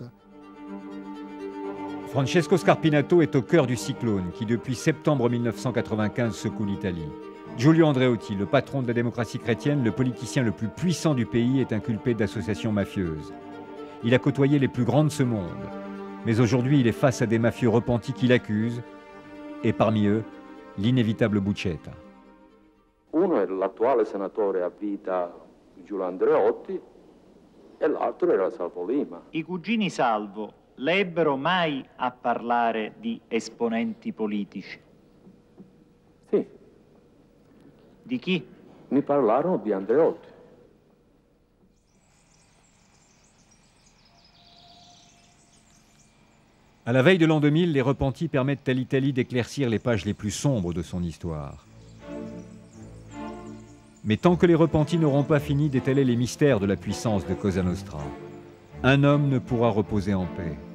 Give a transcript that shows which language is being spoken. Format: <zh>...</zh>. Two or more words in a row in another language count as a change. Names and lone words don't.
<fr>Francesco Scarpinato est au cœur du cyclone qui, depuis septembre 1995, secoue l'Italie. Giulio Andreotti, le patron de la démocratie chrétienne, le politicien le plus puissant du pays, est inculpé d'associations mafieuses. Il a côtoyé les plus grands de ce monde. Mais aujourd'hui, il est face à des mafieux repentis qui l'accusent, et parmi eux, l'inévitable Buscetta.</fr> <it>Uno è l'attuale senatore a vita Giulio Andreotti e l'altro era Salvo Lima. I cugini Salvo le ebbero mai a parlare di esponenti politici? Sì. Di chi? Mi parlarono di Andreotti.</it> <fr>À la veille de l'an 2000, les repentis permettent à l'Italie d'éclaircir les pages les plus sombres de son histoire. Mais tant que les repentis n'auront pas fini d'étaler les mystères de la puissance de Cosa Nostra, un homme ne pourra reposer en paix.</fr>